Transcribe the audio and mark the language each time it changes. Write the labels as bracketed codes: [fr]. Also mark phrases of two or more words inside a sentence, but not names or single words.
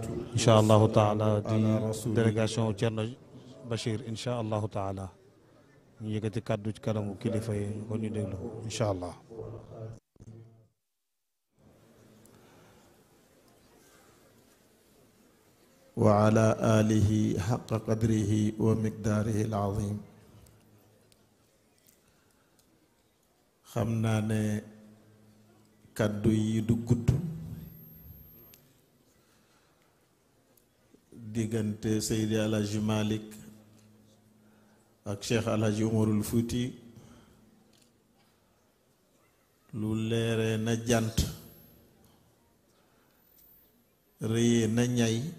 [ar] إن شاء الله تعالى على رسول [wo] délégation Thierno Bachir [ar] إن شاء الله تعالى [wo] ñu yëkkati kàddu ci kanamu kilifa yi ko ñu déglu [ar] إن شاء الله وعلى آله حق قدره ومقداره العظيم [wo] xam naa ne kàddu yi du gudd diggante Seydi Alhaji Malick ak Cheikh Alhaji Omarul Fuuti lu leere na jant rëyee na ñay